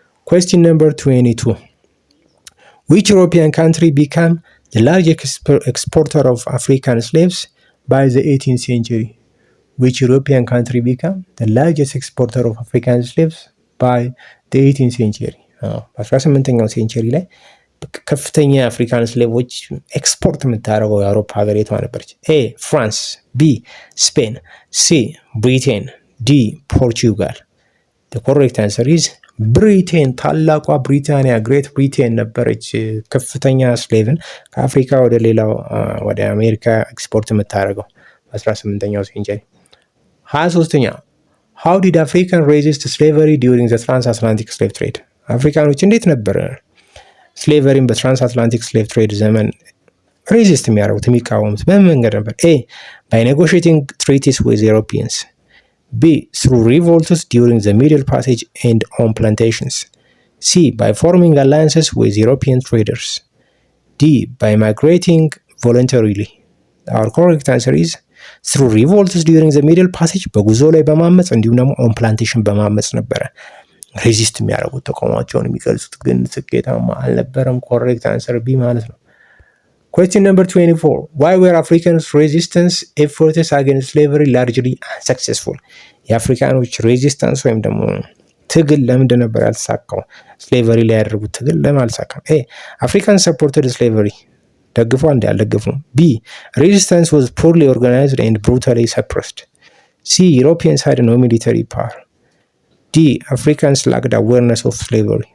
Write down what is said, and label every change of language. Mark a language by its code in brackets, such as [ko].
[en] Question number 22. Which European country became the largest exporter of African slaves by the 18th century? Which European country became the largest exporter of African slaves by the 18th century? [am] በ18ኛው ሴንቸሪ ላይ ከፍተኛ የአፍሪካን ስሌቮች ኤክስፖርት የምታደርገው የአውሮፓ ሀገር የቷ ነበረች? ኤ ፍራንስ፣ ቢ ስፔን፣ ሲ ብሪቴን፣ ዲ ፖርቹጋል። [en] the correct answer is [am] ብሪቴን። ታላቋ ብሪታንያ ግሬት ብሪቴን ነበረች ከፍተኛ ስሌቭን ከአፍሪካ ወደ ሌላው ወደ አሜሪካ ኤክስፖርት የምታደርገው በ18ኛው ሴንቸሪ። 23ኛ [en] how did African resist slavery during the transatlantic slave trade? [am] አፍሪካኖች እንዴት ነበር ስሌቨሪን በትራንስአትላንቲክ ስሌቭ ትሬድ ዘመን ሬዚስት የሚያደርጉት የሚቃወሙት በምን መንገድ ነበር? [en] ኤ by negotiating treaties with Europeans, B through revolts during the Middle Passage and on plantations, C by forming alliances with European traders, D by migrating voluntarily. Our correct answer is through revolts during the Middle Passage [am] በጉዞ ላይ በማመጽ እንዲሁም ደግሞ [en] on plantation [am] በማመጽ ነበረ ሬዚስት የሚያደርጉት ተቃውሟቸውን የሚገልጹት፣ ግን ስኬታማ አልነበረም። [en] ኮሬክት አንሰር ቢ [am] ማለት ነው። [en] Question number 24. Why were Africans' resistance efforts against slavery largely unsuccessful? [am] የአፍሪካኖች ሬዚስታንስ ወይም ደግሞ ትግል ለምንድን ነበር ያልተሳካው? ስሌቨሪ ላይ ያደረጉት ትግል ለምን አልተሳካም? [en] ኤ አፍሪካን ሰፖርትድ ስሌቨሪ [am] ደግፎ እንዲ አልደገፉም። ቢ [en] resistance was poorly organized and brutally suppressed. C Europeans had no military power. D Africans lacked awareness of slavery.